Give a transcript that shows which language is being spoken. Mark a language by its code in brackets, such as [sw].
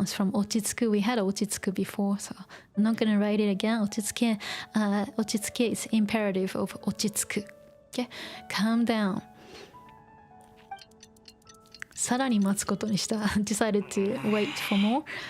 [en] It's from 落ち着く。We had 落ち着く before, so I'm not gonna write it again. [ja] 落ち着け。 [en] 落ち着け is imperative of 落ち着く。 Okay? Calm down. [ja] さらに待つことにした。 [en] Decided to wait for more.